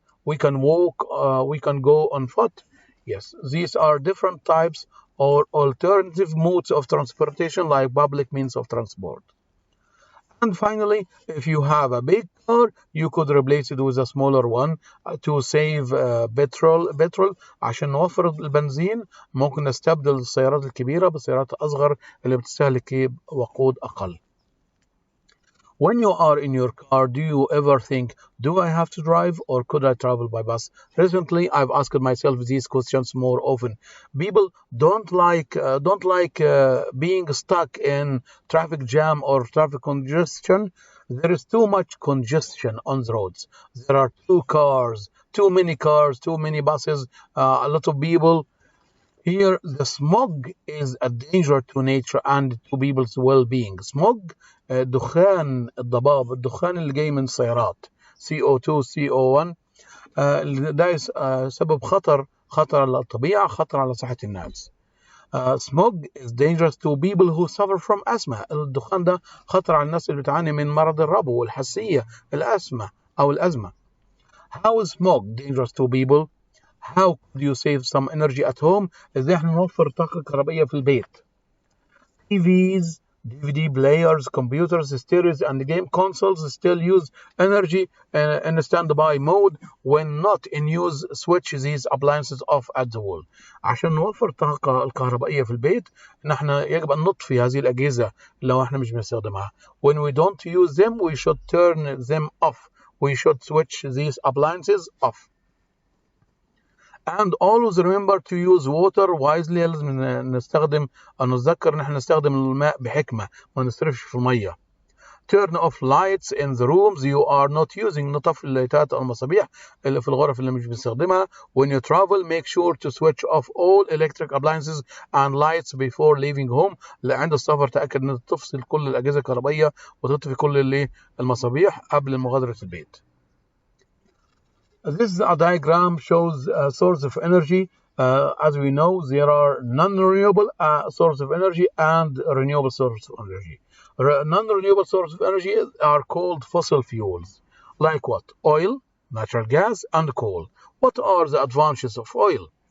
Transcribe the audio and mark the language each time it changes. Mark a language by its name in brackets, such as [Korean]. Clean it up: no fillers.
[English] We can walk, we can go on foot. Yes, these are different types or alternative modes of transportation like public means of transport. And finally, if you have a big car, you could replace it with a smaller one to save petrol. [Arabic] عشان نوفر البنزين ممكن نستبدل السيارات الكبيرة بالسيارات الأصغر اللي بتستهلك وقود أقل. [English] When you are in your car, do you ever think, do I have to drive or could I travel by bus? Recently, I've asked myself these questions more often. People don't like being stuck in traffic jam or traffic congestion. There is too much congestion on the roads. There are too many cars, too many buses, a lot of people. Here, the smog is a danger to nature and to people's well-being. [Arabic] Smog, دخان الضباب، الدخان اللي جاي من السيارات، CO2 CO1، ده سبب خطر على الطبيعة، خطر على صحة الناس. [English] Smog is dangerous to people who suffer from asthma. [Arabic] الدخان ده خطر على الناس اللي بتعاني من مرض الربو والحساسية، الأزمة. [English] How is smog dangerous to people? How could you save some energy at home? [Arabic] إزاي احنا نوفر طاقة كهربائية في البيت؟ [English] TVs, DVD players, computers, stereos, and game consoles still use energy in standby mode. When not in use, switch these appliances off at the wall. [Arabic] عشان نوفر الطاقة الكهربائية في البيت، نحن يجب أن نطفي هذه الأجهزة لو احنا مش بنستخدمها. [English] When we don't use them, we should turn them off. We should switch these appliances off. And always remember to use water wisely. [Arabic] لازم نستخدم أو نتذكر إن احنا نستخدم الماء بحكمة، ما نصرفش في المية. [English] Turn off lights in the rooms you are not using. [Arabic] نطفي اللايتات أو المصابيح اللي في الغرف اللي مش بنستخدمها. [English] When you travel, make sure to switch off all electric appliances and lights before leaving home. [Arabic] عند السفر تأكد إن تفصل كل الأجهزة الكهربائية وتطفي كل المصابيح قبل مغادرة البيت. [English] This is a diagram shows a source of energy. As we know, there are non-renewable source of energy and renewable source of energy. Non-renewable source of energy are called fossil fuels. Like what? Oil, natural gas, and coal. What are the advantages of oil?